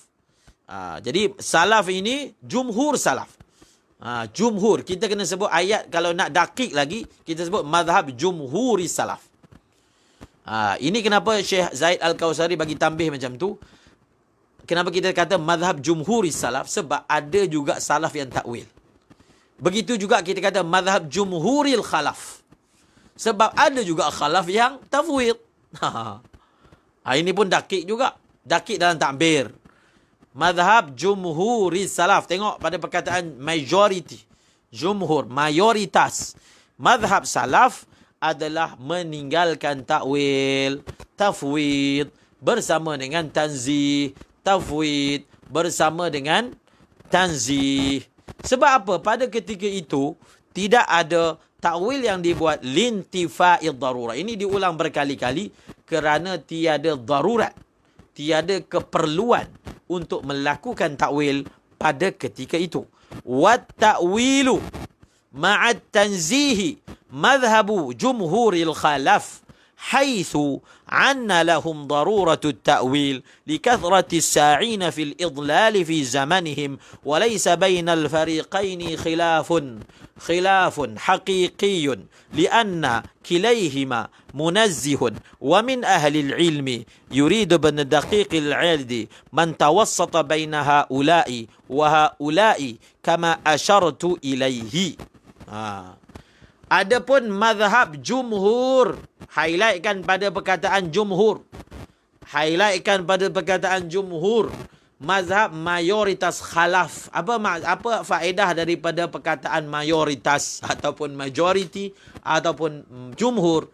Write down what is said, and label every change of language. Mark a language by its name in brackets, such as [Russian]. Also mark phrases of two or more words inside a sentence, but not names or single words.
[Malay] Jadi salaf ini jumhur salaf. Jumhur, kita kena sebut ayat, kalau nak dakik lagi kita sebut [Arabic] مذهب جمهور السلف. [Malay] Ini kenapa Syekh Zaid Al-Kautsari bagi tambih macam tu. Kenapa kita kata [Arabic] مذهب جمهور السلف? [Malay] Sebab ada juga salaf yang takwil. Begitu juga kita kata [Arabic] مذهب جمهور الخلف. [Malay] Sebab ada juga khalaf yang tafwid. Ini pun dakik juga. Dakik dalam takbir. [Arabic] مذهب جمهور السلف. [Malay] Tengok pada perkataan majority. Jumhur, mayoritas. Madhab salaf adalah meninggalkan takwil, tafwid bersama dengan tanzih, tafwid bersama dengan tanzih. Sebab apa? Pada ketika itu tidak ada takwil yang dibuat [Arabic] لانتفاء الضرورة. [Malay] Ini diulang berkali-kali kerana tiada darurat, tiada keperluan untuk melakukan takwil pada ketika itu. [Arabic] والتأويل مع التنزيه مذهب جمهور الخلف حيث أن لهم ضرورة التأويل لكثرة الساعين في الإضلال في زمانهم وليس بين الفريقين خلاف حقيقي لأن كليهما منزه ومن أهل العلم يريد بن دقيق العيد من توسط بين هؤلاء وهؤلاء كما أشرت إليه. [Malay] Adapun mazhab jumhur, highlightkan pada perkataan jumhur. Highlightkan pada perkataan jumhur. Mazhab mayoritas khalaf. Apa faedah daripada perkataan mayoritas ataupun majority ataupun jumhur?